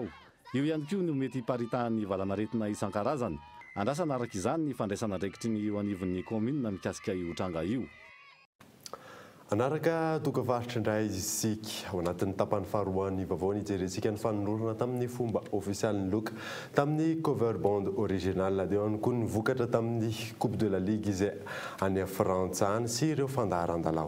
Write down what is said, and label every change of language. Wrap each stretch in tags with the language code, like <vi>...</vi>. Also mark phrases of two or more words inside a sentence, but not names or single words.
<mg>Io ihany koa no mety hiparitahan'ny valanaretina isan-karazany. Andrasana araka izany ny fandraisana andraikitry ny eo anivon'ny commune mikasika io tranga io. Anaraka tokavaritra indray isika ao anatin'ny tapany faharoan'ny vaovao nijerentsika ny fanolorana tamin'ny fomba ofisialin'ny loka tamin'ny</mg> <en>cover band original</en> <mg>dia ihany koa ny vokatra tamin'ny coupe de la ligue izay any Frantsa any sy ireo fandaharan-dalao.</mg>